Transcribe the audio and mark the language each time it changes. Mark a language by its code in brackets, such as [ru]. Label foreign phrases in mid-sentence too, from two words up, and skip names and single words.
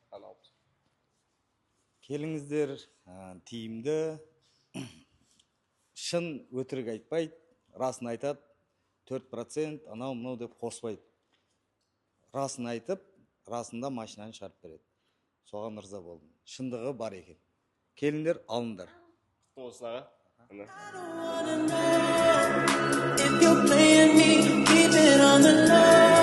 [kk] Келіңіздер, тиімді, шын өтірік айтпайды, расын айтады, 4% анау-мынау деп қоспайды. Расын айтып, расында машинаны шығарып береді. Соған ырза болдым. Шындығы бар екен. Келіңдер, алыңдар. Құтты болсын аға. [en] If you're playing me, keep it on the low.